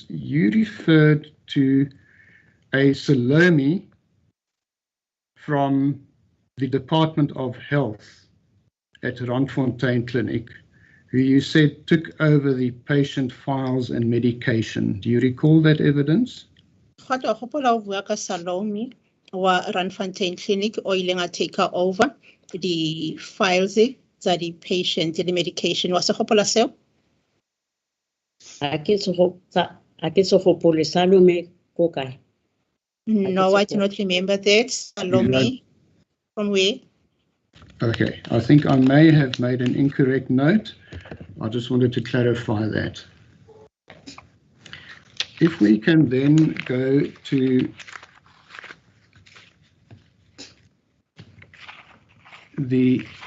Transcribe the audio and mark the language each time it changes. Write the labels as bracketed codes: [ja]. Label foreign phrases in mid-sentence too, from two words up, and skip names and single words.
[en] You referred to a Salome from the Department of Health at Randfontein Clinic, who you said took over the patient files and medication. Do you recall that evidence? [tn] Kgotla gopola o bua ka Salome wa Randfontein Clinic o ileng a [en] take over the files [tn] tsa di patient [en] the medication [tn] wa se gopola seo? A ke se gopole Salome ko kae? [en] No, I do not remember that. Salome, from where? Okay, I think I may have made an incorrect note. I just wanted to clarify that. If we can then go to the